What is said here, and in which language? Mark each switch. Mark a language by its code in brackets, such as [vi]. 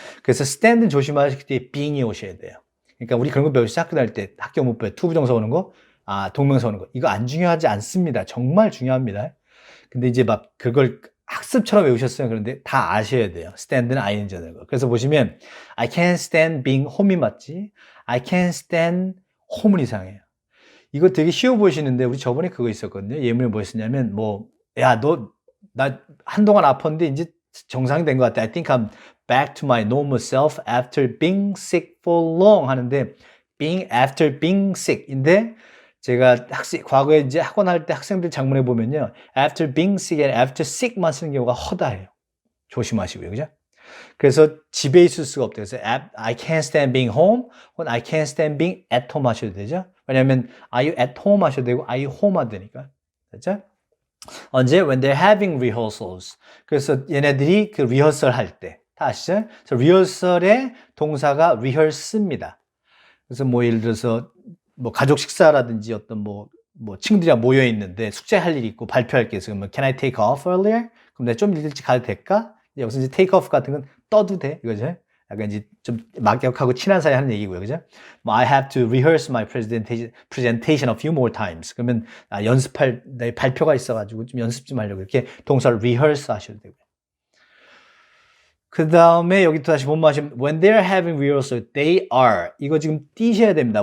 [ko] 그래서 stand는 조심하실 때 being이 오셔야 돼요. 그러니까 우리 그런 거 배우시죠? 학교 다닐 때 학교 못 배워요. 투부정사 오는 거, 동명사 오는 거. 이거 안 중요하지 않습니다. 정말 중요합니다. 근데 이제 막 그걸 학습처럼 외우셨어요. 그런데 다 아셔야 돼요. stand는 ing가 되는 거. 그래서 보시면 [en] I can't stand being home이 맞지? I can't stand home은 [ko] 이상해요. 이거 되게 쉬워 보이시는데 우리 저번에 그거 있었거든요. 예문에 뭐였었냐면 나 한동안 아팠는데 이제 정상이 된 것 같아. [en] I think I'm back to my normal self after being sick for long [ko] 하는데 [en] after being sick인데 [ko] 제가 과거에 이제 학원 할 때 학생들 장문에 보면요. [en] after being sick and after sick [ko] 만 쓰는 경우가 허다해요. 조심하시고요. 그죠? 그래서 집에 있을 수가 없대요. 그래서 [en] I can't stand being home [ko] 혹은 [en] I can't stand being at home [ko] 하셔도 되죠. 왜냐하면 [en] are you at home [ko] 하셔도 되고 [en] are you home [ko] 하도 되니까. 됐죠? 언제? [en] When they're having rehearsals. [ko] 그래서 얘네들이 그 리허설 할 때. 다 아시죠? 그래서 리허설의 동사가 rehearse입니다. 그래서 뭐 예를 들어서 뭐 가족 식사라든지 어떤 뭐 친구들이랑 모여 있는데 숙제할 일이 있고 발표할 게 있어요. 그러면 [en] Can I take off earlier? [ko] 그럼 내가 좀 일찍 가도 될까? 여기서 이제 take off 같은 건 떠도 돼. 이거죠. 약간 이제 좀 막역하고 친한 사이 하는 얘기고요. 그죠? [en] I have to rehearse my presentation a few more times. [ko] 그러면 내 발표가 있어가지고 좀 연습 좀 하려고 이렇게 동사를 rehearse 하셔도 되고요. 그 다음에 여기 또 다시 본문하시면 [en] when they're having rehearsal, they are. [ko] 이거 지금 띄셔야 됩니다.